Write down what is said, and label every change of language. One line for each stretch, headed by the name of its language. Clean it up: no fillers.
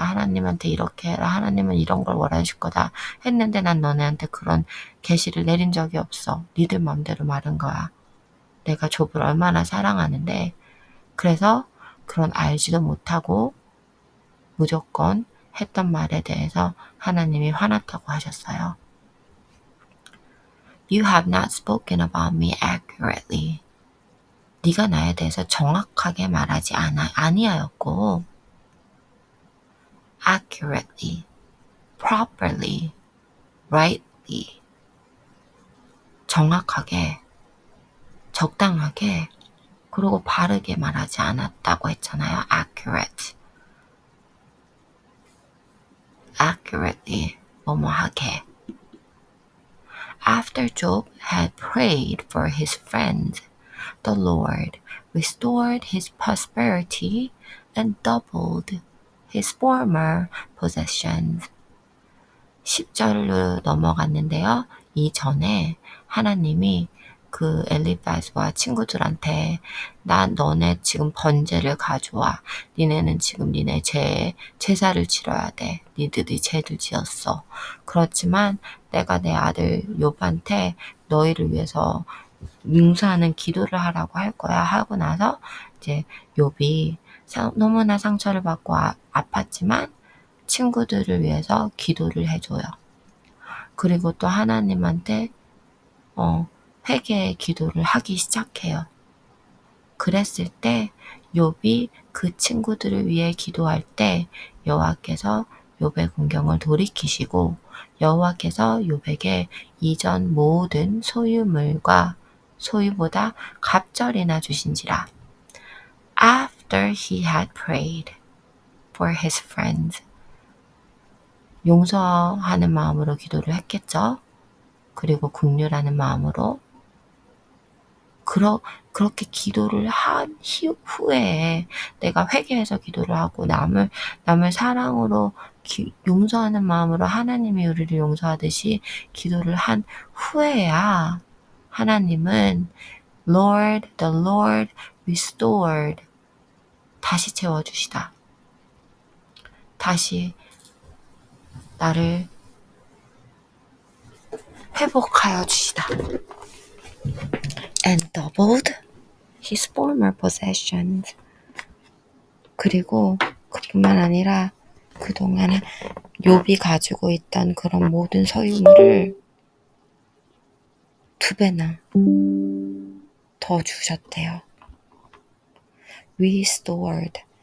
Korean: 하나님한테 이렇게 해라. 하나님은 이런 걸 원하실 거다. 했는데 난 너네한테 그런 계시를 내린 적이 없어. 니들 맘대로 말한 거야. 내가 욥을 얼마나 사랑하는데 그래서 그런 알지도 못하고 무조건 했던 말에 대해서 하나님이 화났다고 하셨어요.
English: You have not spoken about me accurately.
Korean: 네가 나에 대해서 정확하게 말하지 아니하였고
English: accurately, properly, rightly
Korean: 정확하게, 적당하게, 그리고 바르게 말하지 않았다고 했잖아요. accurately, 뭐뭐하게.
English: After Job had prayed for his friends, the Lord restored his prosperity and doubled his former possessions.
Korean: 10절로 넘어갔는데요. 이전에 하나님이 그 엘리바스와 친구들한테 너네 지금 번제를 가져와. 니네는 지금 니네 제사를 치러야 돼. 니들이 죄를 지었어. 그렇지만 내가 내 아들 욥한테 너희를 위해서 용서하는 기도를 하라고 할 거야 하고 나서 이제 욥이 너무나 상처를 받고 아팠지만 친구들을 위해서 기도를 해줘요. 그리고 또 하나님한테 회개의 기도를 하기 시작해요. 그랬을 때 욥이 그 친구들을 위해 기도할 때 여호와께서 욥의 공경을 돌이키시고 여호와께서 욥에게 이전 모든 소유물과 소유보다 갑절이나 주신지라.
English: After he had prayed for his friends.
Korean: 용서하는 마음으로 기도를 했겠죠. 그리고 긍휼하는 마음으로 그렇게 기도를 한 후에 내가 회개해서 기도를 하고 남을 사랑으로 용서하는 마음으로 하나님이 우리를 용서하듯이 기도를 한 후에야 하나님은
English: the Lord restored
Korean: 다시 채워주시다. 다시 나를 회복하여 주시다.
English: And doubled his former possessions.
Korean: 그리고 그뿐만 아니라 그동안 욥이 가지고 있던 그런 모든 소유물을 2배나 더 주셨대요.
English: Restored.